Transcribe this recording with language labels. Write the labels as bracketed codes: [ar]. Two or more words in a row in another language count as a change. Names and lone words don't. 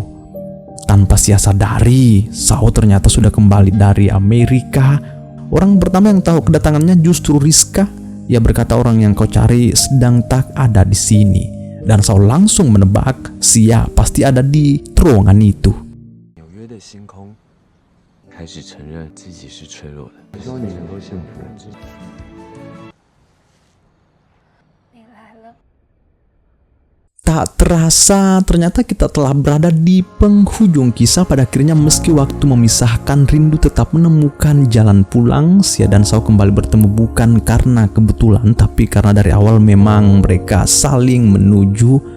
[id] Tanpa Xia sadari, Sao ternyata sudah kembali dari Amerika. Orang pertama yang tahu kedatangannya justru Rizka. Ia berkata orang yang kau cari sedang tak ada di sini. Dan Sao langsung menebak Xia pasti ada di terowongan itu. [zh] 开始承认自己是脆弱的。希望你能够幸福。你来了。 [id] Tak terasa ternyata kita telah berada di penghujung kisah. Pada akhirnya meski waktu memisahkan, rindu tetap menemukan jalan pulang. Xia dan Sao kembali bertemu bukan karena kebetulan, tapi karena dari awal memang mereka saling menuju.